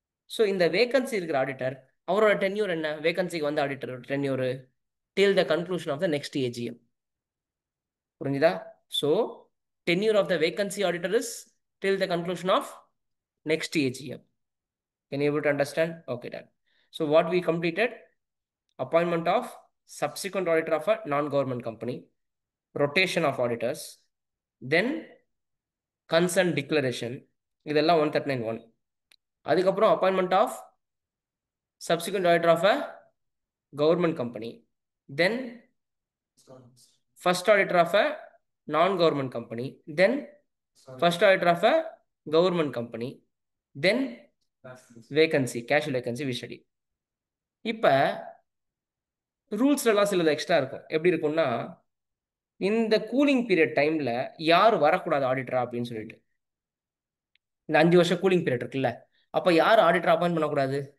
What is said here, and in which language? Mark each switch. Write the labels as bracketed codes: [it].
[en] So இந்த vacancy இருக்கிற auditor அவரோட டென்யூர் என்ன? வேகன்சிக்கு வந்து auditor tenure till the conclusion of the next AGM. புரிஞ்சுதா? So tenure of the vacancy auditor is till the conclusion of next AGM. Can you able to understand? Okay, done. So what we completed? Appointment of subsequent auditor of a non-government company, rotation of auditors, then consent declaration. இதெல்லாம் 139(1). அதுக்கப்புறம் appointment of subsequent auditor of a government company, then first auditor of a non-government company, then first auditor of a government company, then vacancy casual vacancy we study. [ta] இப்போ ரூல்ஸ்லாம் சிலது extra இருக்கும். எப்படி இருக்கும்னா, இந்த cooling period டைம்ல யார் வரக்கூடாது ஆடிட்டரா அப்படின்னு சொல்லிட்டு, இந்த 5 வருஷம் கூலிங் பீரியட் இருக்குல்ல, அப்போ யார் ஆடிட்டர் அப்பாயின்ட் பண்ணக்கூடாது?